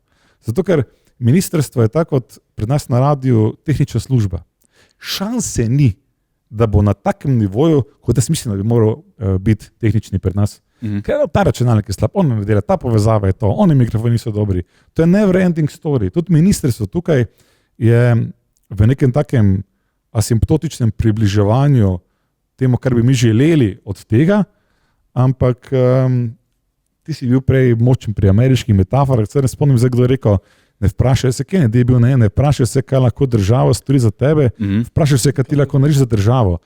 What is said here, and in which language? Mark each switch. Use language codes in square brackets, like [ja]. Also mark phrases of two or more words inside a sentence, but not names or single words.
[sl] Zato, ker ministrstvo je tako kot pred nas na radiju tehnična služba. Šanse ni, da bo na takem nivoju, kot jaz mislim, da bi moral biti tehnični pred nas. Ker ta računalnik je slab, on ne dela, ta povezava je to, oni mikrofoni niso dobri. To je [en] never ending story. [sl] Tudi ministrstvo tukaj je v nekem takem asimptotičnem približevanju temu, kar bi mi želeli od tega, ampak ti si bil prej močen pri ameriških metaforah, se ne spomnim zdaj, kdo je rekel, ne vprašaj se, kje je bil, ne vprašaj se, kaj lahko država stori za tebe, vprašaj se, kaj ti lahko narediš za državo.